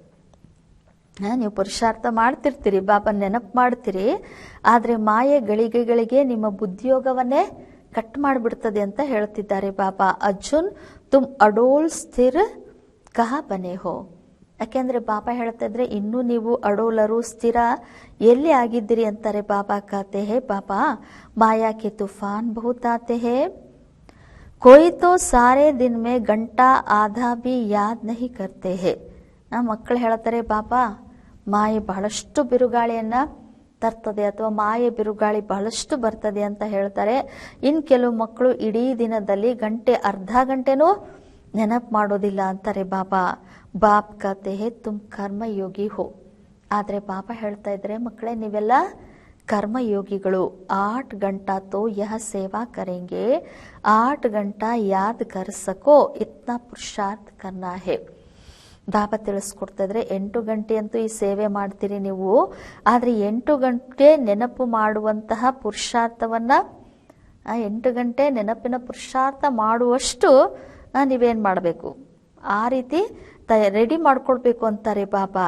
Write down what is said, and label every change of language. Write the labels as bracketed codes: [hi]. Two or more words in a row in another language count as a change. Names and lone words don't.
[kn] ನೀವು ಪುರುಷಾರ್ಥ ಮಾಡ್ತಿರ್ತೀರಿ, ಬಾಬಾ ನೆನಪು ಮಾಡ್ತೀರಿ, ಆದ್ರೆ ಮಾಯೆ ಗಳಿಗೆಗಳಿಗೆ ನಿಮ್ಮ ಬುದ್ಧಿಯೋಗವನ್ನೇ ಕಟ್ ಮಾಡಿಬಿಡ್ತದೆ ಅಂತ ಹೇಳ್ತಿದ್ದಾರೆ ಬಾಬಾ. [hi] अर्जुन तुम अडोल स्थिर कहाँ बने हो. [kn] ಯಾಕೆಂದ್ರೆ ಬಾಬಾ ಹೇಳ್ತಾ ಇದ್ರೆ ಇನ್ನೂ ನೀವು ಅಡೋಲರು ಸ್ಥಿರ ಎಲ್ಲಿ ಆಗಿದ್ದೀರಿ ಅಂತಾರೆ ಬಾಬಾ. [hi] कहते हैं बाबा माया के तूफ़ान बहुत आते हैं, कोई तो सारे दिन में घंटा आधा भी याद नहीं करते हैं. [kn] ಮಕ್ಕಳು ಹೇಳ್ತಾರೆ, ಬಾಬಾ ಮಾಯೆ ಬಹಳಷ್ಟು ಬಿರುಗಾಳಿಯನ್ನ ತರ್ತದೆ ಅಥವಾ ಮಾಯೆ ಬಿರುಗಾಳಿ ಬಹಳಷ್ಟು ಬರ್ತದೆ ಅಂತ ಹೇಳ್ತಾರೆ. ಇನ್ ಕೆಲವು ಮಕ್ಕಳು ಇಡೀ ದಿನದಲ್ಲಿ ಅರ್ಧ ಗಂಟೆನೂ ನೆನಪು ಮಾಡೋದಿಲ್ಲ ಅಂತಾರೆ ಬಾಬಾ. [hi] बाप कहते हैं तुम कर्म योगी हो. [kn] ಆದ್ರೆ ಬಾಬಾ ಹೇಳ್ತಾ ಇದ್ರೆ, ಮಕ್ಕಳೇ ನೀವೆಲ್ಲ कर्मयोगिಗಳು. [hi] 8 घंटा तो यह सेवा करेंगे, 8 घंटा याद कर सको इतना पुरुषार्थ करना है. [kn] ಬಾಬಾ ತಿಳಿಸ್ಕೊಡ್ತಾ ಇದ್ರೆ 8 ಗಂಟೆ ಅಂತೂ ಈ ಸೇವೆ ಮಾಡ್ತೀರಿ ನೀವು, ಆದ್ರೆ 8 ಗಂಟೆ ನೆನಪು ಮಾಡುವಂತಹ ಪುರುಷಾರ್ಥವನ್ನ 8 ಗಂಟೆ ನೆನಪಿನ ಪುರುಷಾರ್ಥ ಮಾಡುವಷ್ಟು ನೀವೇನ್ ಮಾಡಬೇಕು, ಆ ರೀತಿ ರೆಡಿ ಮಾಡ್ಕೊಳ್ಬೇಕು ಅಂತಾರೆ ಬಾಬಾ.